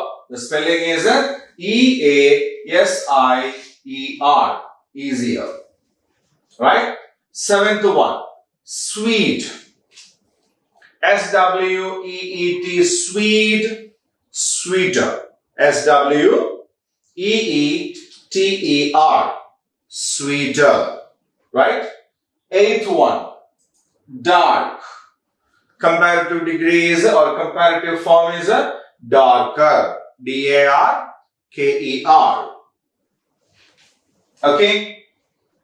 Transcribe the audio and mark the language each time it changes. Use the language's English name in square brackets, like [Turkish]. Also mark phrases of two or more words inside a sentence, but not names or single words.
[English] The spelling is E-A-S-I-E-R. Easier. Right? 7th one. Sweet. S-W-E-E-T. Sweet. Sweeter. S-W-E-E-T-E-R. Sweeter. Right? 8th one. Dark. Comparative degrees or comparative form is darker. D-A-R-K-E-R. Okay?